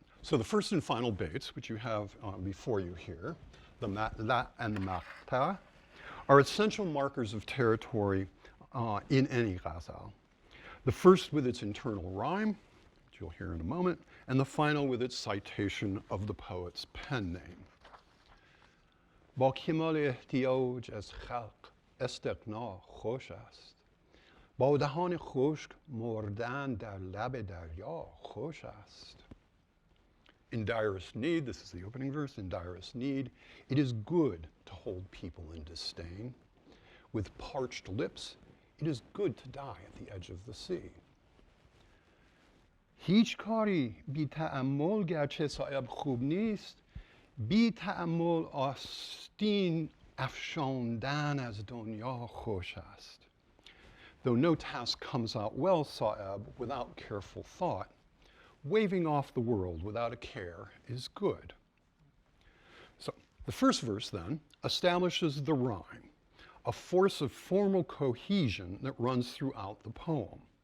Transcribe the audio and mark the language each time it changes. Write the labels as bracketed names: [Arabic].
[English] So the first and final Beyts, which you have before you here, the matla and the maqta, are essential markers of territory in any Ghazal. The first with its internal rhyme, which you'll hear in a moment, and the final with its citation of the poet's pen name. [Persian] با کمال احتیاج از خلق استغنا خوش است. با دهان خشک مردن در لب دریا خوش است. [English] In direst need, this is the opening verse, in direst need, it is good to hold people in disdain. With parched lips, it is good to die at the edge of the sea. [Persian] هیچ کاری بی تأمل گرچه صایب خوب نیست، بی تأمل آستین افشاندن از دنیا خوش است. [English] Though no task comes out well, Sā'eb, without careful thought, waving off the world without a care is good. So the first verse then establishes the rhyme, a force of formal cohesion that runs throughout the poem.